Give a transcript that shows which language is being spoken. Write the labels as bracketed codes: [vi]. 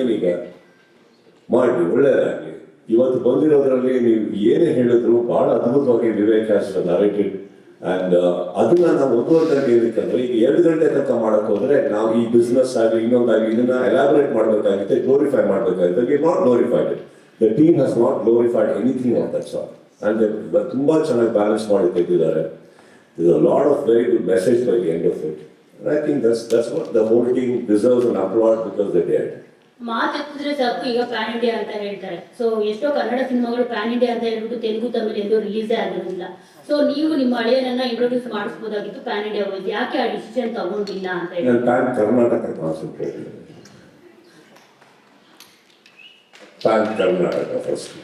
[kn] ಏನೀಗ ಮಾಡಿ ಒಳ್ಳೆಯದಾಗಲಿ. ಇವತ್ತು ಬಂದಿರೋದ್ರಲ್ಲಿ ನೀವು ಏನೇ ಹೇಳಿದ್ರು ಭಾಳ ಅದ್ಭುತವಾಗಿ [en] Vivek has narrated [kn] ಆ್ಯಂಡ್ ಅದನ್ನ ನಾವು 1.5 ಗಂಟೆ ಏನಕ್ಕಂದ್ರೆ ಈಗ 2 ಗಂಟೆ ತನಕ ಮಾಡಕ್ ಹೋದ್ರೆ ನಾವು ಈ ಬಿಸ್ನೆಸ್ ಆಗಲಿ ಇನ್ನೊಂದಾಗಲಿ ಇದನ್ನ ಎಲಾಬರೇಟ್ ಮಾಡಬೇಕಾಗುತ್ತೆ, ಗ್ಲೋರಿಫೈ ಮಾಡಬೇಕಾಗುತ್ತೆ. [en] We not glorified. The team has not glorified anything of that sort and [kn] ತುಂಬಾ ಚೆನ್ನಾಗಿ ಬ್ಯಾಲೆನ್ಸ್ ಮಾಡಿ ತೆಗೆದಿದ್ದಾರೆ. [en] There's a lot of very good message by the end of it. And I think that's what the whole team deserves an applaud because they did. [kn] ಮಾತಾಡ್ತಿದ್ರೆ ಸಾಕು, ಈಗ PAN India ಅಂತ ಹೇಳ್ತಾರೆ. So ಎಷ್ಟೋ ಕನ್ನಡ ಸಿನಿಮಾಗಳು ಪ್ಯಾನ್ ಇಂಡಿಯಾ ಅಂತ ಹೇಳ್ಬಿಟ್ಟು ತೆಲುಗು ತಮಿಳು ಎಲ್ಲೂ ರಿಲೀಸೇ ಆಗಿರೋದಿಲ್ಲ. ಸೊ ನೀವು ನಿಮ್ಮ ಹಳೆಯನ್ನ ಇಂಟ್ರೊಡ್ಯೂಸ್ ಮಾಡಿಸ್ಬೋದಾಗಿತ್ತು ಪ್ಯಾನ್ ಇಂಡಿಯಾ ವೈಸ್, ಯಾಕೆ ಆ ಡಿಸಿಷನ್ ತಗೊಂಡಿಲ್ಲ ಅಂತ ಹೇಳಿ. ನಾನು PAN Karnataka concentrate, PAN Karnataka first.